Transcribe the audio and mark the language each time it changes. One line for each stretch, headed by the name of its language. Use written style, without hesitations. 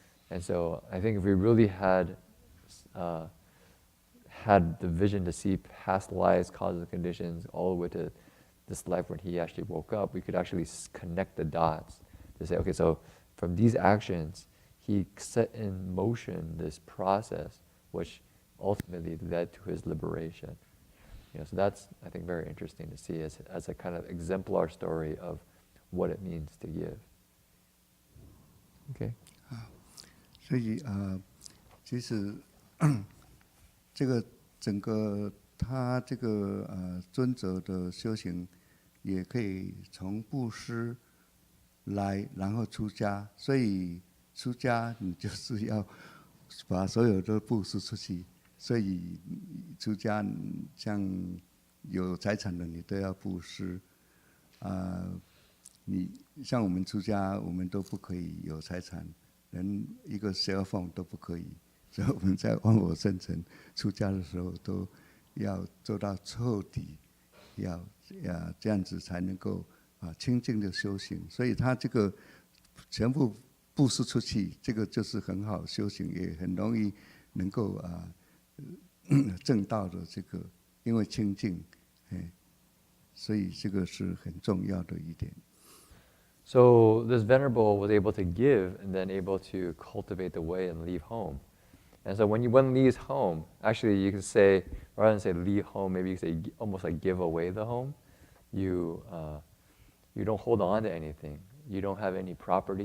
English: And so I think if we really had the vision to see past lives, causes, and conditions, all the way to this life when he actually woke up, we could actually connect the dots to say, okay, so from these actions, he set in motion this process, which ultimately led to his liberation. You know, so that's, I think, very interesting to see as a kind of exemplar story of what it means to give. Okay.
Chinese: 所以其实这个整个他这个尊者的修行，也可以从布施来，然后出家。所以出家你就是要把所有的布施出去。所以出家像有财产的你都要布施。你像我们出家，我们都不可以有财产，连一个 cell phone 都不可以。所以我们在忘我生成出家的时候，都要做到彻底，要这样子才能够清净的修行。所以他这个全部布施出去，这个就是很好修行，也很容易能够证道的这个，因为清净，所以这个是很重要的一点。
English: So this venerable was able to give and then able to cultivate the way and leave home. And so when one leaves home, actually you can say, rather than say leave home, maybe you can say almost like give away the home. You don't hold on to anything. You don't have any property.